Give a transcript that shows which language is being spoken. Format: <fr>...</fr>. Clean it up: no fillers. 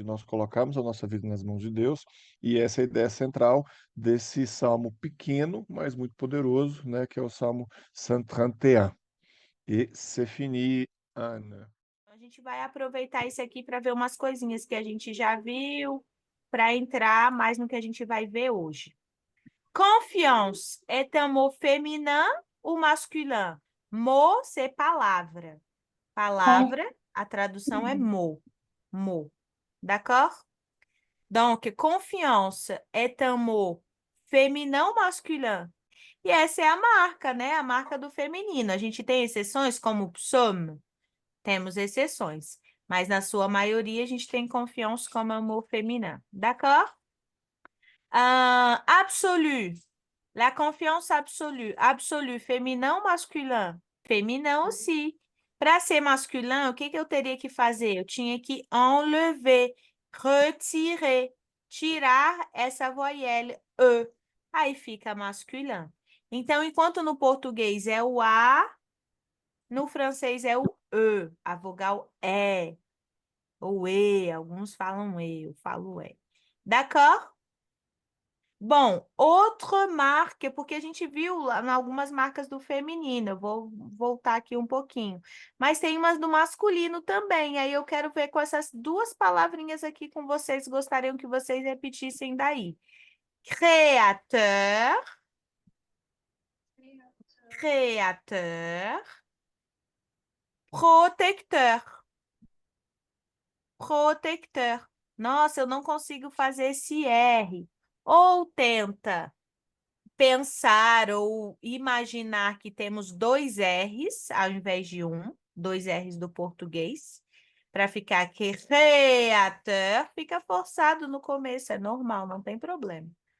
<pt>De nós colocarmos a nossa vida nas mãos de Deus, e essa é a ideia central desse salmo pequeno, mas muito poderoso, né? Que é o Salmo 131. E</pt> <fr>c'est fini,</fr> <pt>Ana. A gente vai aproveitar isso aqui para ver umas coisinhas que a gente já viu, para entrar mais no que a gente vai ver hoje.</pt> <fr>Confiance est un mot féminin ou masculin? Mot, c'est palavra.</fr> <pt>Palavra, a tradução é mot.</pt> <fr>Mot. D'accord? Donc, confiance est un mot féminin ou masculin?</fr> <pt>E essa é a marca, né? A marca do feminino. A gente tem exceções como psaume. Temos exceções. Mas na sua maioria a gente tem confiance como amor feminino.</pt> <fr>D'accord? Absolu. La confiance absolue. Absolue, féminin ou masculin? Féminin aussi.</fr> <pt>Para ser masculin, o que eu teria que fazer? Eu tinha que</pt> <fr>enlever, retirer,</fr> <pt>tirar essa voyelle E. Aí fica masculin. Então, enquanto no português é o A, no francês é o E, a vogal E, ou E, alguns falam E, eu falo E.</pt> <fr>D'accord?</fr> <pt>Bom, outra marca, porque a gente viu lá em algumas marcas do feminino, eu vou voltar aqui um pouquinho. Mas tem umas do masculino também, aí eu quero ver com essas duas palavrinhas aqui com vocês, gostariam que vocês repetissem daí.</pt> <fr>Créateur, créateur, protecteur, protecteur.</fr> <pt>Nossa, eu não consigo fazer esse R. Ou tenta pensar ou imaginar que temos dois R's ao invés de um, dois R's do português, para ficar créateur, fica forçado no começo, é normal, não tem problema.</pt>